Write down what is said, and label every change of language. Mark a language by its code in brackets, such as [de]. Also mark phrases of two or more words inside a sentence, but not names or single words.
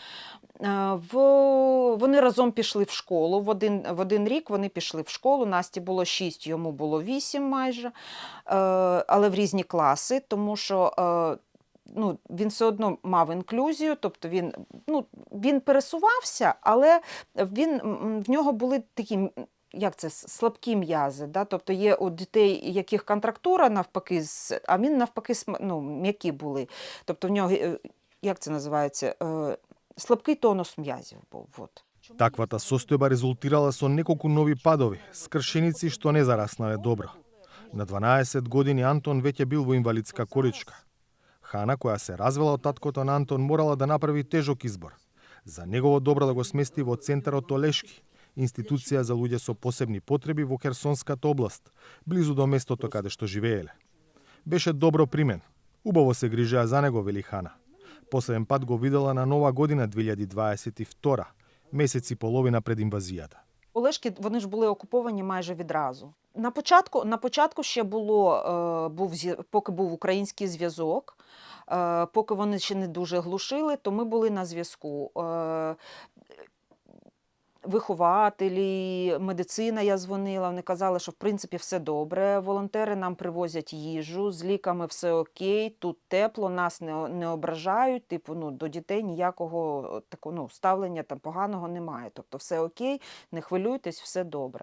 [uk] Вони разом пішли в школу, в один рік вони пішли в школу, Насті було 6, йому було 8 майже, але в різні класи, тому що він все одно мав інклюзію, тобто він пересувався, але в нього були такі, слабкі м'язи. Да? Тобто є у дітей, яких контрактура навпаки, а він навпаки м'які були. Тобто в нього, як це називається, слабкий тонус м'язів був. Вот. [mk] Таквата состојба резултирала со неколку нови падови, скршеници што не зараснале добро. На 12 години Антон веќе бил во инвалидска количка. Хана, која се развела од таткото на Антон, морала да направи тежок избор. За негово добро да го смести во центарот Олешки, институција за луѓе со посебни потреби во Херсонската област, близу до местото каде што живееле. Беше добро примен. Убаво се грижеа за него, вели Хана. Последен пат го видела на Нова година 2022, месец и половина пред інвазіјата. [uk] Олешки, вони ж були окуповані майже відразу. На початку ще поки був український зв'язок, поки вони ще не дуже глушили, то ми були на зв'язку. Вихователі, медицина, я дзвонила, вони казали, що в принципі все добре, волонтери нам привозять їжу, з ліками все окей, тут тепло, нас не ображають, до дітей ніякого такого ставлення там поганого немає, тобто все окей, не хвилюйтесь, все добре.